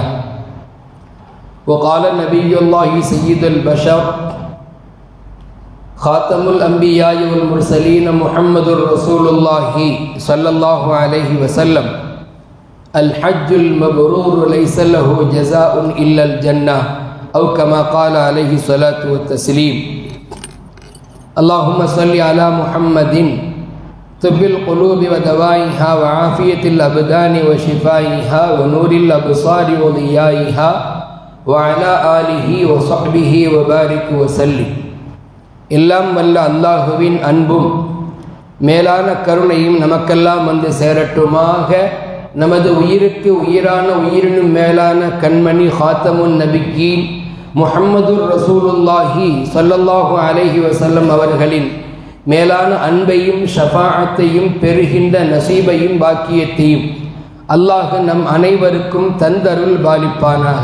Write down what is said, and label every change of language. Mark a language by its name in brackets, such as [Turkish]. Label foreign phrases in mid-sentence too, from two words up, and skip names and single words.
[Arabic] وقال نبي الله سيد البشر خاتم الأنبياء والمرسلين محمد رسول الله صلى الله عليه وسلم الحج المبرور ليس له جزاء إلا الجنة أو كما قال عليه الصلاة والتسليم. اللهم صل على محمد طب القلوب ودوائها وعافية الأبدان وشفائها ونور الأبصار وضيائها وعلى آله وصحبه وبارك وسلم. [Tamil] எல்லாம் வல்ல அல்லாஹுவின் அன்பும் மேலான கருணையும் நமக்கெல்லாம் வந்து சேரட்டுமாக. நமது உயிருக்கு உயிரான உயிரினும் மேலான கண்மணி [Arabic] خاتم النبيين محمد رسول الله صلى الله عليه وسلم [Tamil] அவர்களின் மேலான அன்பையும் ஷஃபாஅத்தையும் பெறுகின்ற நசீபையும் பாக்கியத்தையும் அல்லாஹ் நம் அனைவருக்கும் தந்தருள் பாலிப்பானாக.